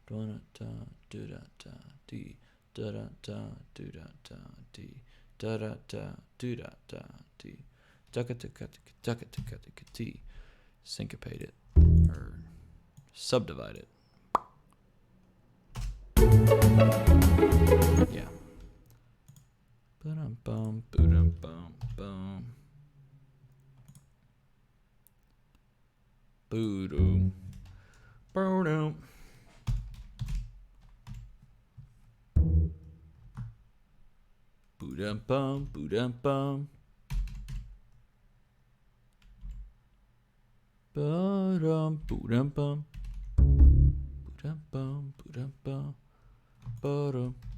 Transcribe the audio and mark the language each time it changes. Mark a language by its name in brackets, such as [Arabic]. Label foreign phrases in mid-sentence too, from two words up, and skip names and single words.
[English] Syncopate it or subdivide it. Yeah. Ba-dum-bum, boom-dum-bum, boom. Boo-doo. Boo-doo. Boo-dum-bum, boo-dum-bum. Ba-dum, boo-dum-bum. Boo-dum-bum, boo-dum-bum. Ba-dum.